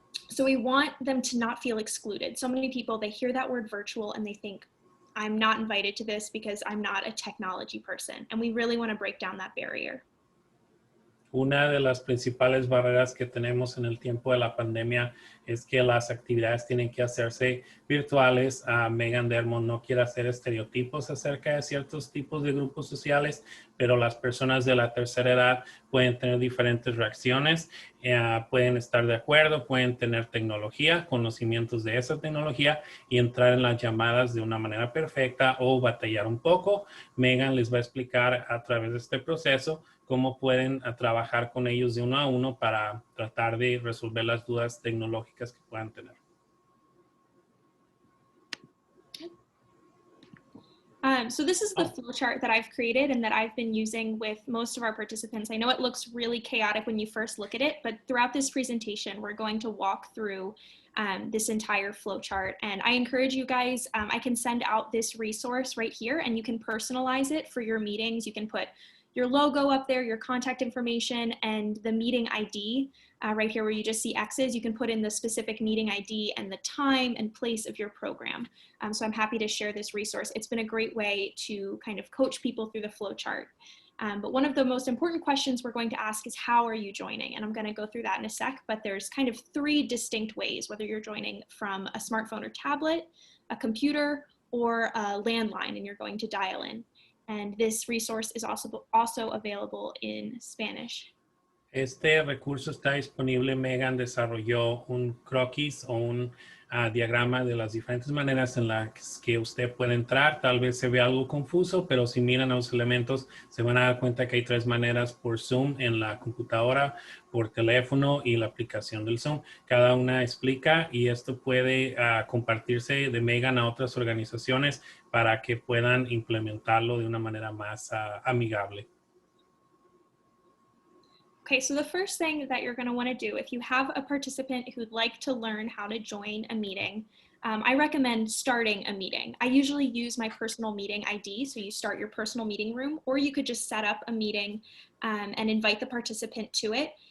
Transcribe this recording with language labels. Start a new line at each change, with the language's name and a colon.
English: So we want them to not feel excluded. So many people, they hear that word virtual and they think, I'm not invited to this because I'm not a technology person. And we really want to break down that barrier.
Spanish: Una de las principales barreras que tenemos en el tiempo de la pandemia es que las actividades tienen que hacerse virtuales. Megan McDermott no quiere hacer estereotipos acerca de ciertos tipos de grupos sociales, pero las personas de la tercera edad pueden tener diferentes reacciones, pueden estar de acuerdo, pueden tener tecnología, conocimientos de esa tecnología y entrar en las llamadas de una manera perfecta o batallar un poco. Megan les va a explicar a través de este proceso cómo pueden trabajar con ellos de uno a uno para tratar de resolver las dudas tecnológicas que puedan tener.
English: So this is the flowchart that I've created and that I've been using with most of our participants. I know it looks really chaotic when you first look at it, but throughout this presentation, we're going to walk through this entire flowchart. And I encourage you guys, I can send out this resource right here and you can personalize it for your meetings. You can put your logo up there, your contact information, and the meeting ID right here where you just see X's. You can put in the specific meeting ID and the time and place of your program. So I'm happy to share this resource. It's been a great way to kind of coach people through the flow chart. But one of the most important questions we're going to ask is, how are you joining? And I'm going to go through that in a sec, but there's kind of three distinct ways, whether you're joining from a smartphone or tablet, a computer, or a landline, and you're going to dial in. And this resource is also available in Spanish.
Spanish: Este recurso está disponible. Megan desarrolló un croquis o un diagrama de las diferentes maneras en las que usted puede entrar. Tal vez se vea algo confuso, pero si miran a los elementos se van a dar cuenta que hay tres maneras: por Zoom en la computadora, por teléfono y la aplicación del Zoom. Cada una explica, y esto puede compartirse de Megan a otras organizaciones para que puedan implementarlo de una manera más amigable.
English: Okay, so the first thing that you're going to want to do, if you have a participant who'd like to learn how to join a meeting, I recommend starting a meeting. I usually use my personal meeting ID, so you start your personal meeting room, or you could just set up a meeting and invite the participant to it.